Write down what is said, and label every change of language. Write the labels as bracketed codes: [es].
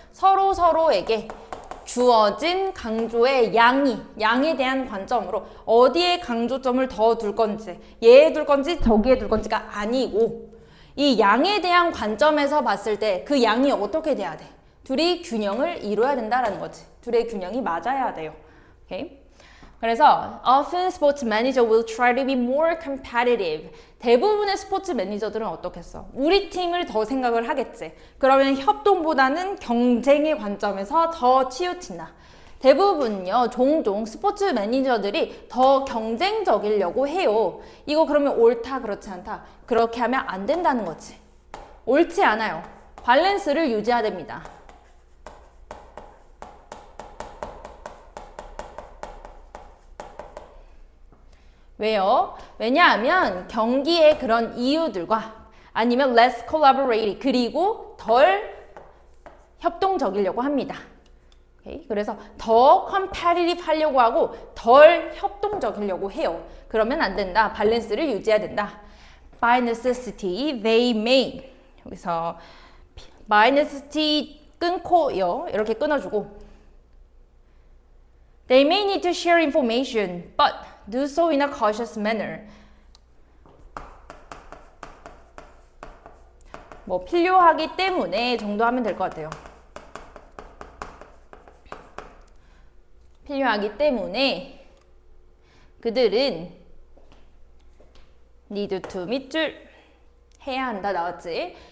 [ko] 서로에게 주어진 강조의 양에 대한 관점으로 어디에 강조점을 더 둘 건지 얘에 둘 건지 저기에 둘 건지가 아니고 이 양에 대한 관점에서 봤을 때 그 양이 어떻게 돼야 돼? 둘이 균형을 이루어야 된다라는 거지. 둘의 균형이 맞아야 돼요. 오케이? 그래서 [en] often sports manager will try to be more competitive. [ko] 대부분의 스포츠 매니저들은 어떻겠어? 우리 팀을 더 생각을 하겠지. 그러면 협동보다는 경쟁의 관점에서 더 치우친다. 대부분요, 종종 스포츠 매니저들이 더 경쟁적이려고 해요. 이거 그러면 옳다, 그렇지 않다? 그렇게 하면 안 된다는 거지. 옳지 않아요. 밸런스를 유지해야 됩니다. 왜요? 왜냐하면 경기의 그런 이유들과 아니면 [en] less collaborative [ko] 그리고 덜 협동적이려고 합니다. 오케이? 그래서 더 competitive 하려고 하고 덜 협동적이려고 해요. 그러면 안 된다. 밸런스를 유지해야 된다. [en] By necessity, they may. [ko] 여기서 [en] by necessity [ko] 끊고요. 이렇게 끊어주고 [en] They may need to share information, but do so in a cautious manner. [ko] 뭐 필요하기 때문에 정도 하면 될 것 같아요. 필요하기 때문에 그들은 need to 밑줄 해야 한다 나왔지.